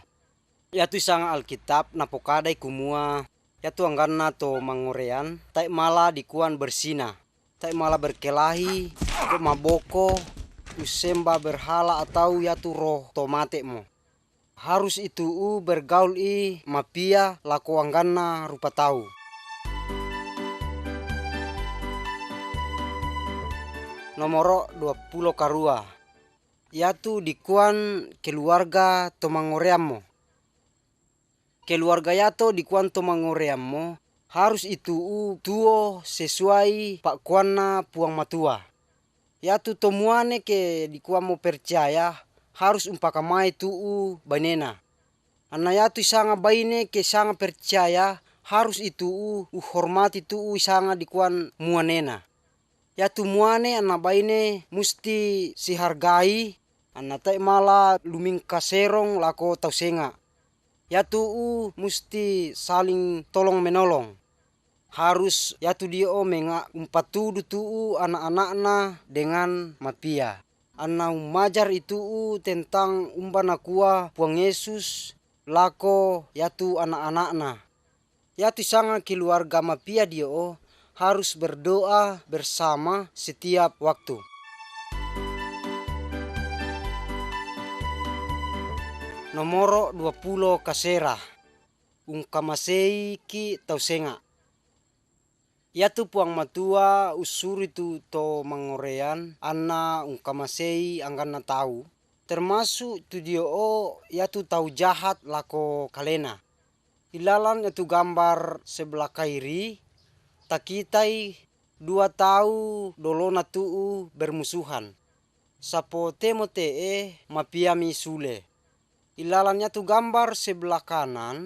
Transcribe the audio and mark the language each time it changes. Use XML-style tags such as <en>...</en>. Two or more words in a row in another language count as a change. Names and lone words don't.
<mqj>Yatu isang Alkitab napokadai kumua yatu angganna to mangorean tai mala dikuan bersina. Tai mala berkelahi, maboko, usemba berhala atau yatu roh to mate mo. Harus itu bergaul mapia lako angganna rupa tau. Nomoro 20 karua. Yatu dikuan keluarga tomangoreammo. Keluarga yato dikuan tomangoreammo harus itu tuo sesuai pak kuana puang matua. Yatu tomuane ke dikuan mo percaya harus umpakamai tuu banena. Anna yatu isanga baine ke sanga percaya harus itu uhormati tuu isanga dikuan muanena. Yatu muane anna baine musti sihargai anna tai mala lumingka serong lako tausenga. Yatu musti</mqj> <id>saling tolong menolong.</id> <mqj>Harus yatu dio menga umpatudu tuu anak-anakna dengan mapia. Anna umajar itu tentang umbana kuah puang Yesus lako yatu anak-anakna. Yatu sanga keluarga mapia dio harus</mqj> <id>berdoa bersama setiap waktu.</id> <mqj>Nomoro 20 kasera. Ungkamasei ki tausenga. Yatu puang matua usuri tu to mangorean anna ungkamasei angganna tahu. Termasuk tu dio yatu tahu jahat lako kalena. Ilalan yatu gambar sebelah kairi. Takitai 2 tahu dolona tuu bermusuhan. Sapo temo mapiami sule. Ilalannya tu gambar</mqj> <id>sebelah kanan.</id>